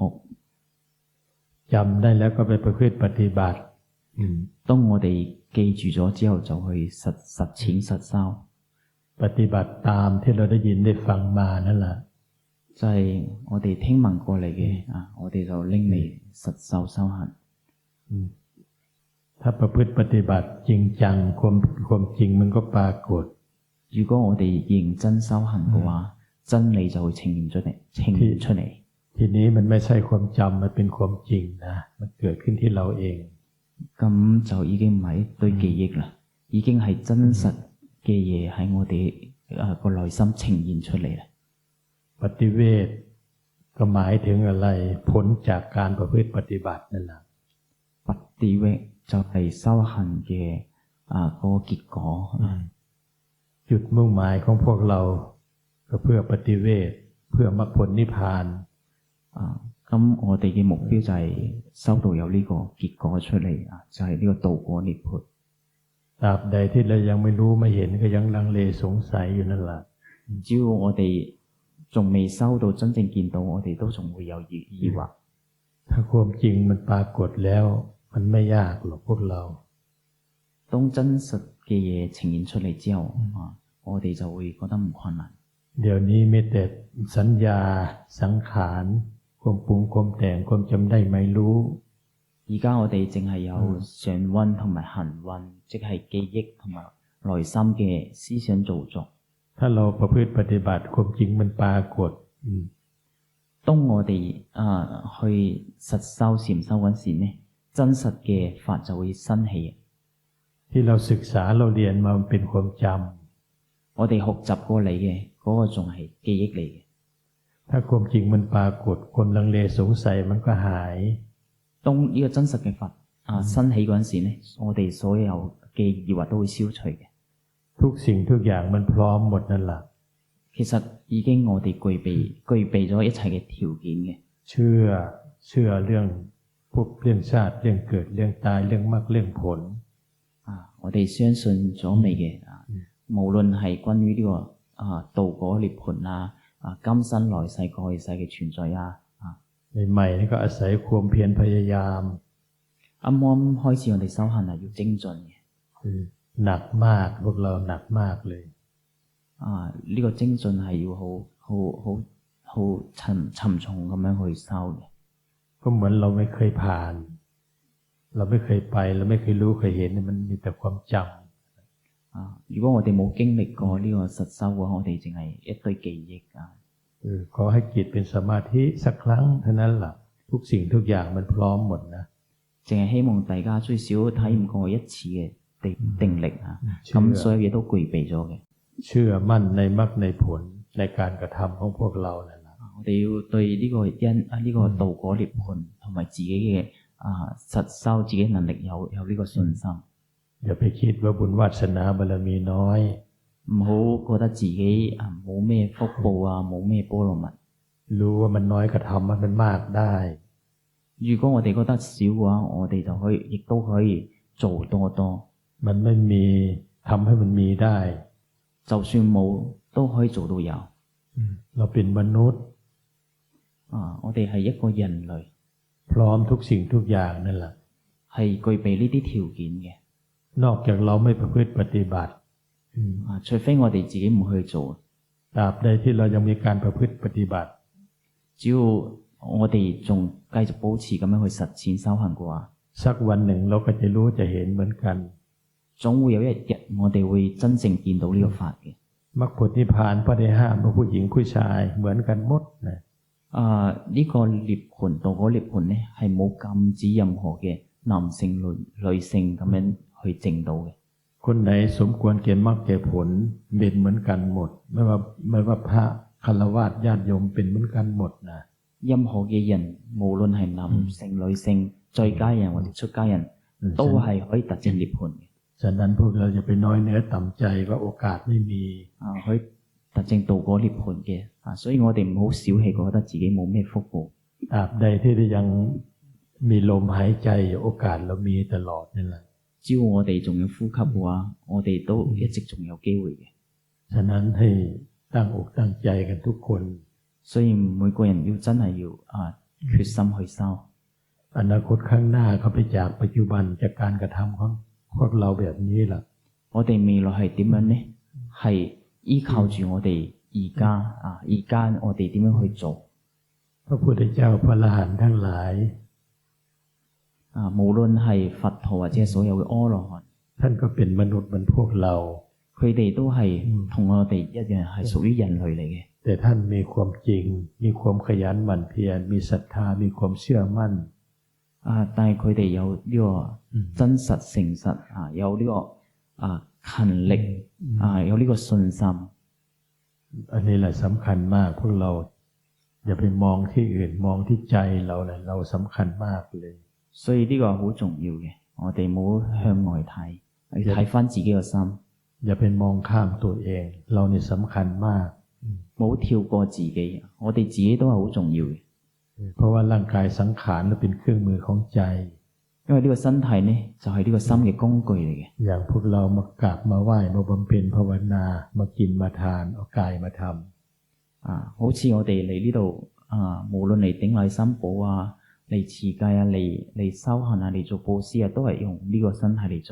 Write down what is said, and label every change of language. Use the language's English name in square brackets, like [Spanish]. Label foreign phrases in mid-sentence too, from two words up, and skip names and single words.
[Thai] จำได้แล้วก็ไปประพฤติปฏิบัติ [Cantonese] 當我哋記住咗之後就去實踐實修 [Thai] ปฏิบัติตามที่เราได้ยินได้ฟังมานั่นแหละ [Cantonese] 就係我哋聽聞過嚟嘅我哋就拎嚟實修修行 [Thai] ถ้าประพฤติปฏิบัติจริงจังความจริงมันก็ปรากฏ [Cantonese] 如果我哋認真修行嘅話真理就會呈現出嚟 [Thai] ทีนี้มันไม่ใช่ความจำมันเป็นความจริงนะมันเกิดขึ้นที่เราเอง [Cantonese] 咁就已經唔係一堆記憶啦已經係真實嘅嘢喺我哋個內心呈現出嚟啦 [Thai] ปฏิเวทก็หมายถึงอะไรผลจากการประพฤติปฏิบัตินั่นแหละ [Cantonese] ปฏิเวท就係修行嘅嗰個結果 [Thai] จุดมุ่งหมายของพวกเราก็เพื่อปฏิเวทเพื่อมรรคผลนิพพาน [Cantonese] 咁我哋嘅目標就係修到有呢個結果出嚟就係呢個道果涅槃 [Thai] ตราบใดที่เรายังไม่รู้ไม่เห็นก็ยังลังเลสงสัยอยู่นั่นแหละ [Cantonese] 只要我哋仲未修到真正見到我哋都仲會有疑惑 [Thai] ถ้าความจริงมันปรากฏแล้วมันไม่ยากหรอกพวกเรา [Cantonese] 當真實嘅嘢呈現出嚟之後我哋就會覺得唔困難 [Thai] เดี๋ยวนี้มีแต่สัญญาสังขารความปรุงความแต่งความจำได้ไม่รู้ [Cantonese] 而家我哋淨係有常運同埋行運即係記憶同埋內心嘅思想造作 [Thai] ถ้าเราประพฤติปฏิบัติความจริงมันปรากฏ [Cantonese] 當我哋去實修禪修嗰時呢真實嘅法就會生起 [Thai] ที่เราศึกษาเราเรียนมามันเป็นความจ [Cantonese] ำ我哋學習過嚟嘅嗰個仲係記憶嚟嘅 [Thai] ถ้าความจริงมันปรากฏความลังเลสงสัยมันก็หาย [Cantonese] 當呢個真實嘅法生起嗰陣時呢我哋所有嘅疑惑都會消除嘅 [Thai] ทุกสิ่งทุกอย่างมันพร้อมหมดนั่นแหละ [Cantonese] 其實已經我哋具備咗一切嘅條件嘅 [Thai] เชื่อเรื่องพวกเรื่องชาติเรื่องเกิดเรื่องตายเรื่องมรรคเรื่องผล [Cantonese] 我哋相信咗未嘅無論係關於呢個道果涅槃今生來世過去世嘅存在 [Thai] ใหม่ๆนี่ก็อาศัยความเพียรพยายาม [Cantonese] 啱啱開始我哋修行係要精進嘅 [Thai] หนักมากพวกเราหนักมากเลย [Cantonese] 呢個精進係要好沉重咁樣去修嘅。 [Thai] ก็เหมือนเราไม่เคยผ่าน เราไม่เคยไปเราไม่เคยรู้เคยเห็นมันมีแต่ความจำ [Cantonese] 如果我哋冇經歷過呢個實修嘅話，我哋淨係一堆記憶 [Thai] ขอให้จิตเป็นสมาธิสักครั้งเท่านั้นล่ะทุกสิ่งทุกอย่างมันพร้อมหมดนะ [Cantonese] 淨係希望大家最少體驗過一次嘅定力咁所有嘢都具備咗嘅。 [Thai] เชื่อมั่นในมรรคในผลในการกระทำของพวกเรานั่นแหละ [Cantonese] 我哋要對呢個道果涅槃同埋自己嘅實修自己能力有呢個信心。 [Thai] อย่าไปคิดว่าบุญวาสนาบารมีน้อย [Cantonese] 唔好覺得自己冇咩福報冇咩波羅蜜。 [Thai] รู้ว่ามันน้อยก็ทำมันมากได้ [Cantonese] 如果我哋覺得少嘅話，我哋就亦都可以做多多。 [Thai] มันไม่มีทำให้มันมีได้ [Cantonese] 就算冇都可以做到有。 [Thai] เราเป็นมนุษย์ [Cantonese] 我哋係一個人類， [Thai] พร้อมทุกสิ่งทุกอย่างนั่นแหละ [Cantonese] 係具備呢啲條件嘅。 [Thai] นอกจากเราไม่ประพฤติปฏิบัติ [Cantonese] 除非我哋自己唔去做。 [Thai] ตราบใดที่เรายังมีการประพฤติปฏิบัติ [Cantonese] 只要我哋仲繼續保持咁樣去實踐修行嘅話， [Thai] สักวันหนึ่งเราก็จะรู้จะเห็นเหมือนกัน [Cantonese] 總會有一日我哋會真正見到呢個法嘅。 [Thai] มรรคผลนิพพานไม่ได้ห้ามว่าผู้หญิงผู้ชายเหมือนกันหมดนะ [Cantonese] 呢個涅槃道果涅槃呢係冇禁止任何嘅男性女性咁樣去證到嘅。 [Thai] คนไหนสมควรแก่มรรคแก่ผลเป็นเหมือนกันหมดไม่ว่าพระฆราวาสญาติโยมเป็นเหมือนกันหมดนะ [Cantonese] 任何嘅人無論係男性女性在家人或者出家人都係可以達至涅槃嘅。 [Thai] ฉะนั้นพวกเราจะไปน้อยเนื้อต่ำใจว่าโอกาสไม่มี [Cantonese] 可以達正道果涅槃嘅所以我哋唔好小氣覺得自己冇咩福報。 [Thai] ตราบใดที่ยังมีลมหายใจอยู่โอกาสเรามีตลอดนั่นแหละ [Cantonese] 只要我哋仲有呼吸嘅話，我哋都一直仲有機會嘅。 [Thai] ฉะนั้นให้ตั้งอกตั้งใจกันทุกคน [Cantonese] 所以每個人要真係要決心去修。 [Thai] อนาคตข้างหน้าเขาไปจากปัจจุบันจากการกระทำของพวกเราแบบนี้ล่ะ [Cantonese] 我哋未來係點樣呢？係依靠住我哋而家我哋點樣去做？ [Thai] พระพุทธเจ้าพระอรหันต์ทั้งหลาย [Cantonese] 無論係佛陀或者所有嘅阿羅漢， [Thai] ท่านก็เป็นมนุษย์เหมือนพวกเรา [Cantonese] 佢哋都係同我哋一樣係屬於人類嚟嘅。 [Thai] แต่ท่านมีความจริงมีความขยันหมั่นเพียรมีศรัทธามีความเชื่อมั่น [Cantonese] 但係佢哋有呢個真實誠實有呢個勤力有呢個信心。 [Thai] อันนี้แหละสำคัญมากพวกเราอย่าไปมองที่อื่นมองที่ใจเราเลยเราสำคัญมากเลย [Cantonese] 所以呢個好重要嘅，我哋唔好向外睇，要睇返自己個心。 [Thai] อย่าไปมองข้ามตัวเองเราเนี่ยสำคัญมาก [Cantonese] 唔好跳過自己，我哋自己都係好重要嘅。 [Thai] เพราะว่าร่างกายสังขารนั้นเป็นเครื่องมือของใจ [Cantonese] 因為呢個身體呢就係呢個心嘅工具嚟嘅。 [Thai] อย่างพวกเรามากราบมาไหว้มาบำเพ็ญภาวนามากินมาทานเอากายมาทำ [Cantonese] 好似我哋嚟呢度無論嚟頂禮三寶嚟持戒嚟修行嚟做布施都係用呢個身體嚟做。